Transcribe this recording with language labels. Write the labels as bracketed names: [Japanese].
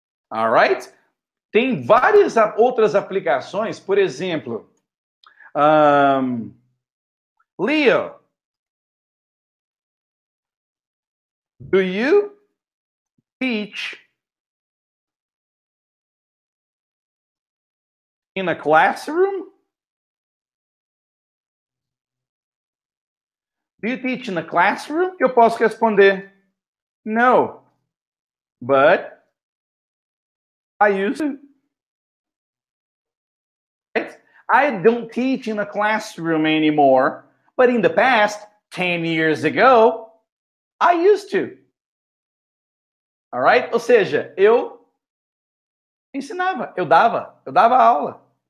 [English] Alright? [Portuguese] Tem várias outras aplicações, por exemplo, [English] Leo, do you teach in a classroom? Do you teach in a classroom? [Portuguese] Eu posso responder, [English] no, but I used to. Right? I don't teach in a classroom anymore, but in the past, 10 years ago, I used to. All right? [Portuguese] Ou seja, eu ensinava, eu dava aula.